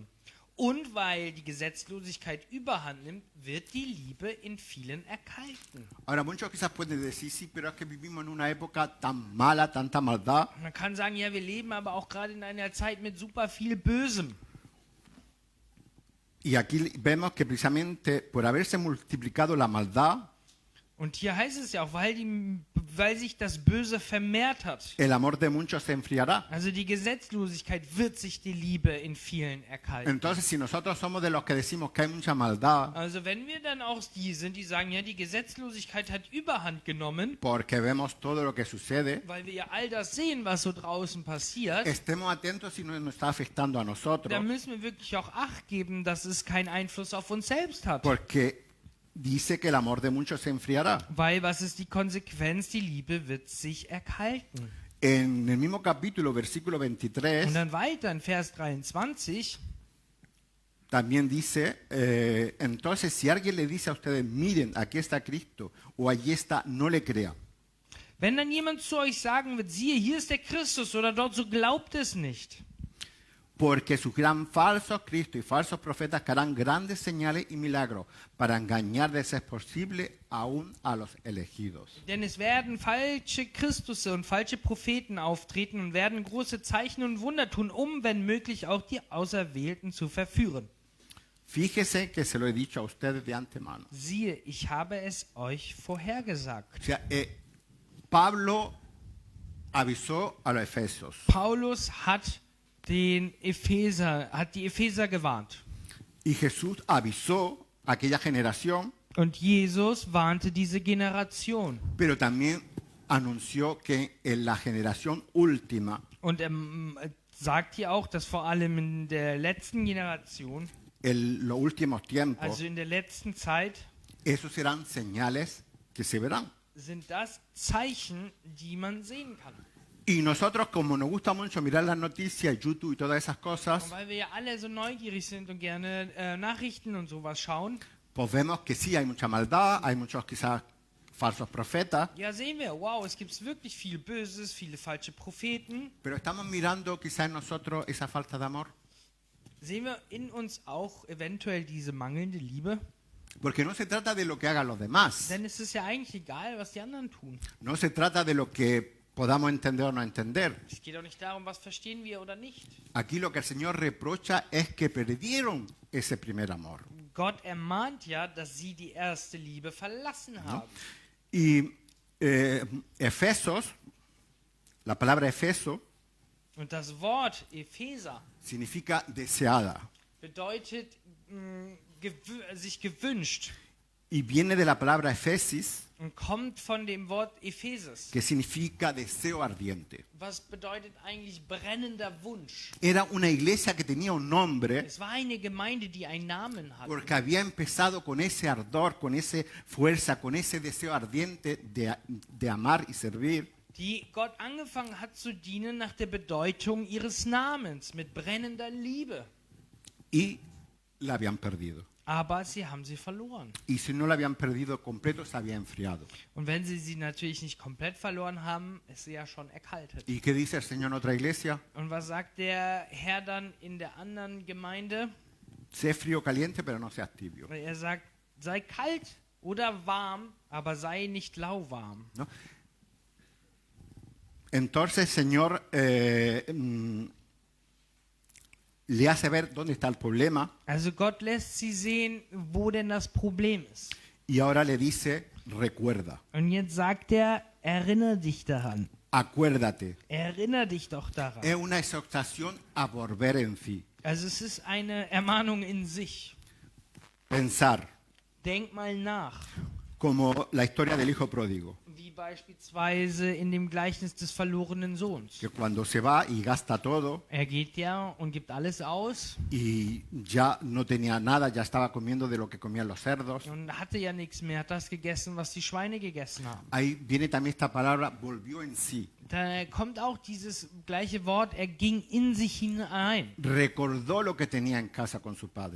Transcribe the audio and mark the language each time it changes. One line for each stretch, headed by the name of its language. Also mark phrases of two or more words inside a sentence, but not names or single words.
German: Und weil die Gesetzlosigkeit überhand nimmt, wird die Liebe in vielen erkalten.
Spanish: Ahora, muchos quizás pueden decir, sí, pero es que vivimos en una época tan mala, tanta maldad.
German: Man kann sagen, ja, wir leben aber auch gerade in einer Zeit mit super viel Bösem.
Spanish: Y aquí vemos que precisamente por haberse multiplicado la maldad,
German: Und hier heißt es ja auch, weil sich das Böse vermehrt hat.
Spanish: el amor de muchos se enfriará.
German: Also die Gesetzlosigkeit wird sich die Liebe in vielen erkalten.
Spanish: Entonces, si nosotros somos de los que decimos que hay mucha maldad,
German: Also wenn wir dann auch die sind, die sagen, ja, die Gesetzlosigkeit hat Überhand genommen,
Spanish: porque vemos todo lo que sucede,
German: weil wir ja all das sehen, was so draußen passiert,
Spanish: estemos atentos si no nos está afectando a nosotros,
German: dann müssen wir wirklich auch Acht geben, dass es keinen Einfluss auf uns selbst hat.
Spanish: porque dice que el amor de muchos se enfriará.
German: Weil was ist die Konsequenz? Die Liebe wird sich erkalten.
Spanish: En el mismo capítulo, versículo
German: Und 23, dann weiter in Vers 23,
Spanish: también dice, entonces si alguien le dice a ustedes, miren, aquí está Cristo, o allí está, no le crean.
German: wenn dann jemand zu euch sagen wird, siehe, hier ist der Christus oder dort, so glaubt es nicht.
Spanish: Porque surgirán falsos cristos y falsos profetas que harán grandes señales y milagros para engañar de ser posible aún a los elegidos.
German: Denn es werden falsche Christusse und falsche Propheten auftreten und werden große Zeichen und Wunder tun, um, wenn möglich, auch die Auserwählten zu verführen.
Spanish: Fíjese que se lo he dicho a ustedes de antemano.
German: Siehe, ich habe es euch vorhergesagt.
Spanish: O sea, Pablo avisó a los efesios.
German: Paulus hat die Epheser gewarnt.
Spanish: Y Jesús avisó a aquella generación,
German: Und Jesus warnte diese Generation.
Spanish: pero también anunció que en la generación última,
German: Und er sagt hier auch, dass vor allem in der letzten Generation,
Spanish: en los últimos tiempos,
German: also in der letzten Zeit,
Spanish: esos serán señales que se verán.
German: sind das Zeichen, die man sehen kann.
Spanish: Y nosotros, como nos gusta mucho mirar las noticias, YouTube y todas esas
German: Und
Spanish: cosas,
German: weil wir ja alle so neugierig sind und gerne Nachrichten und sowas schauen,
Spanish: pues vemos que sí, hay mucha maldad, hay muchos quizás falsos profetas,
German: ja sehen wir, wow, es gibt wirklich viel Böses, viele falsche Propheten.
Spanish: pero estamos mirando quizás en nosotros esa falta de amor.
German: Sehen wir in uns auch eventuell diese mangelnde Liebe?
Spanish: Porque no se trata de lo que hagan los demás,
German: Denn es ist ja eigentlich egal, was die anderen tun.
Spanish: no se trata de lo que podamos entender o no entender.
German: Es geht auch nicht darum, was verstehen wir oder nicht.
Spanish: Aquí lo que el Señor reprocha es que perdieron ese primer amor.
German: Gott ermahnt ja, dass sie die erste Liebe verlassen haben.
Spanish: Y Efesos, la palabra Efeso,
German: Und das Wort Epheser
Spanish: significa deseada
German: bedeutet sich gewünscht
Spanish: y viene de la palabra Efesis,
German: und kommt von dem Wort Epheses.
Spanish: que significa deseo ardiente.
German: Was bedeutet eigentlich brennender Wunsch?
Spanish: Era una iglesia que tenía un nombre
German: Es war eine Gemeinde, die einen Namen hatte.
Spanish: porque había empezado con ese ardor, con esa fuerza, con ese deseo ardiente de amar y servir.
German: Die Gott angefangen hat zu dienen nach der Bedeutung ihres Namens, mit brennender Liebe.
Spanish: Y la habían perdido.
German: Aber sie haben sie verloren.
Spanish: Y si no la habían perdido completo, se había enfriado.
German: Und wenn sie natürlich nicht komplett verloren haben, ist sie ja schon erkaltet.
Spanish: ¿Y qué dice el Señor en otra iglesia?
German: Und was sagt der Herr dann in der anderen Gemeinde?
Spanish: Sé frío o caliente, pero no seas tibio.
German: Er sagt, sei kalt oder warm, aber sei nicht lauwarm.
Spanish: ¿No? Entonces, Señor le hace ver dónde está el problema
German: Also Gott lässt sie sehen, wo denn das Problem ist.
Spanish: y ahora le dice, recuerda,
German: Und jetzt sagt er, erinnere dich daran.
Spanish: acuérdate.
German: Erinnere dich doch daran.
Spanish: Es una exhortación a volver en sí.
German: Also es ist eine Ermahnung in sich.
Spanish: Pensar,
German: Denk mal nach,
Spanish: como la historia del hijo pródigo.
German: Wie beispielsweise in dem Gleichnis des verlorenen Sohns.
Spanish: que cuando se va y gasta todo
German: Er geht ja und gibt alles aus
Spanish: y ya no tenía nada, ya estaba comiendo de lo que comían los cerdos.
German: und hatte ja nichts mehr, hat das gegessen, was die Schweine gegessen haben.
Spanish: Ahí viene también esta palabra, volvió en sí,
German: Da kommt auch dieses gleiche Wort, er ging in sich hinein.
Spanish: recordó lo que tenía en casa con su padre,